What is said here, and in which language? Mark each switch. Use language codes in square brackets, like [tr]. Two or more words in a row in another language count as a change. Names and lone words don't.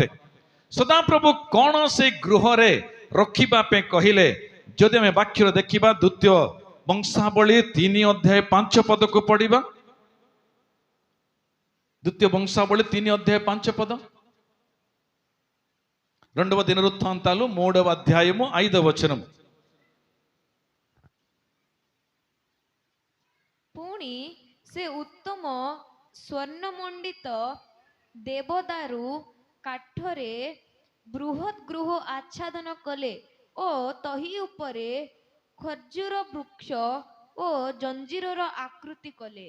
[or] ସଦାପ୍ରଭୁ କଣ ସେ ଗୃହରେ ରଖିବା ପାଇଁ କହିଲେ? ଯଦି ଆମେ ବାକ୍ୟରେ ଦେଖିବା, ଦ୍ୱିତୀୟ ବଂଶାବଳୀ 3 ଅଧ୍ୟାୟ 5 ପଦକୁ ପଢିବା। ଦ୍ୱିତୀୟ ବଂଶାବଳୀ 3 ଅଧ୍ୟାୟ 5 ପଦ। [te] రెండవ దినవృత్తాంతాలు 3వ అధ్యాయము 5వ వచనం. [or] ପୁଣି ସେ ଉତ୍ତମ ସ୍ୱର୍ଣ୍ଣମଣ୍ଡିତ ଦେବଦାରୁ କାଠରେ ବୃହତ୍ ଗୃହ ଆଚ୍ଛାଦନ କଲେ ଓ ତହି ଉପରେ ଖଜୁର ବୃକ୍ଷ ଓ ଜଞ୍ଜିରର ଆକୃତି କଲେ।